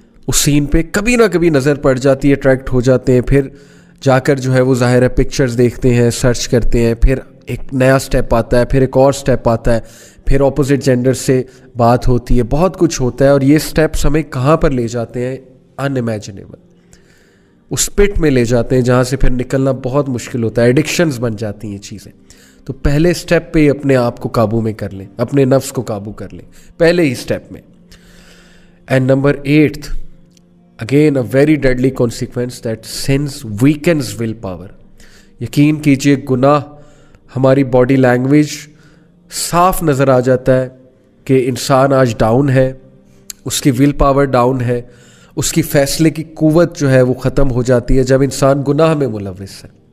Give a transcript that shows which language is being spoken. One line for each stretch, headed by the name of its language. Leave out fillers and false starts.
Urdu: اس سین پہ کبھی نہ کبھی نظر پڑ جاتی ہے, اٹریکٹ ہو جاتے ہیں, پھر جا کر جو ہے وہ ظاہر ہے پکچرز دیکھتے ہیں, سرچ کرتے ہیں, پھر ایک نیا سٹیپ آتا ہے, پھر ایک اور سٹیپ آتا ہے, پھر اپوزٹ جینڈر سے بات ہوتی ہے, بہت کچھ ہوتا ہے, اور یہ سٹیپس ہمیں کہاں پر لے جاتے ہیں, ان امیجنیبل, اس پٹ میں لے جاتے ہیں جہاں سے پھر نکلنا بہت مشکل ہوتا ہے, ایڈکشنز بن جاتی ہیں چیزیں. تو پہلے سٹیپ پہ ہی اپنے آپ کو قابو میں کر لیں, اپنے نفس کو قابو کر لیں پہلے ہی سٹیپ میں.
English: And number 8, again a very deadly consequence, that sins weakens willpower.
Urdu: یقین کیجئے گناہ ہماری باڈی لینگویج صاف نظر آ جاتا ہے کہ انسان آج ڈاؤن ہے, اس کی ول پاور ڈاؤن ہے, اس کی فیصلے کی قوت جو ہے وہ ختم ہو جاتی ہے جب انسان گناہ میں ملوث ہے.